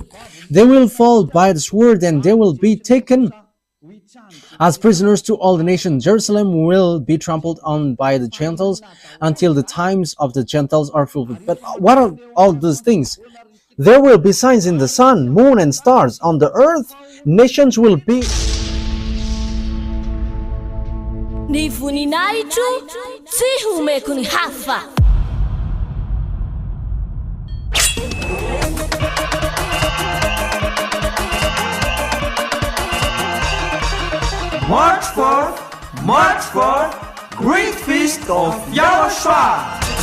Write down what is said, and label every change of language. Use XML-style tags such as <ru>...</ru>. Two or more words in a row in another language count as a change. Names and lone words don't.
<en>They will fall by the sword and they will be taken as prisoners to all the nations. Jerusalem will be trampled on by the Gentiles until the times of the Gentiles are fulfilled. But what are all those things? There will be signs in the sun, moon, and stars. On the earth, nations will be...</en> <mg>Ny voninahitro tsy homeko ny hafa.</mg> <en>March 4th, Great Feast of YAHOSHUAH.</en>